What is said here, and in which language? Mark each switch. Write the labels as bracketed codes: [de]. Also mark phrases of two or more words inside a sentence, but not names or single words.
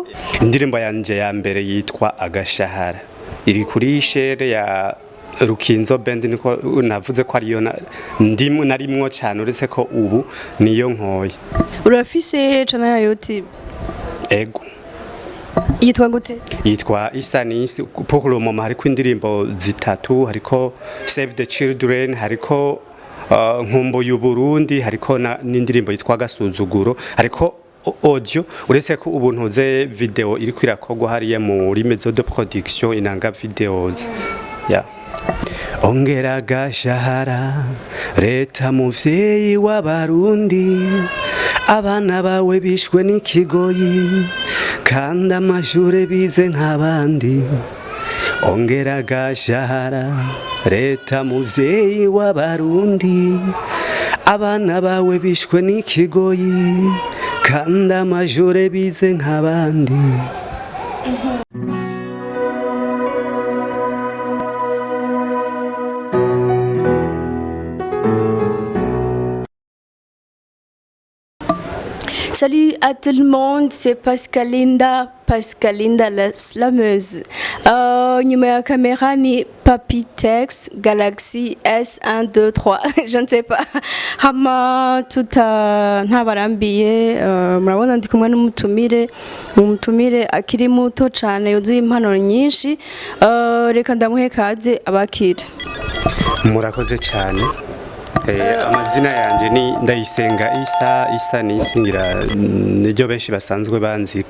[rn] Indirimbo yanje ya mbere yitwa Agashahara iri kuri shere ya Rukinzo band niko navuze ko ariyo ndimwe narimwo cyane uretse ko ubu niyo nkoye. Urafise channel ya YouTube? Ego. Yitwa gute? Yitwa Issa Nis. [fr] Pour le moment [rn] hariko indirimbo zitatu, hariko Save the Children, hariko nkumbo y'u Burundi, hariko n'indirimbo yitwa Gasuzuguro, hariko audio uretse ko ubu ntuze video iri kwirakogwa hariya muri [fr] maison de production [rn] inanga videos. Yeah. Ongera agashahara leta muvyeyi w'abarundi abana bawe bishwe n'ikigoyi kandi amashure bize nk'abandi. Ongera agashahara leta muvyeyi w'abarundi abana bawe bishwe n'ikigoyi kandi amashure bize nk'abandi. [fr] Salut à tout le monde, c'est Pascalinda la slameuse. [rn] Nyuma ya kamera ni Papitex Galaxy S123. [fr] Je ne sais pas. [rn] Hama tuta ntabarambiye murabona ndi kumwe n'umutumire akiri muto cyane yuzuye impano nyinshi. Reka ndamuhe kaze abakira. Murakoze cyane. Amazina yanje ni Ndayisenga Issa Nis ngira niryo benshi basanzwe banziko.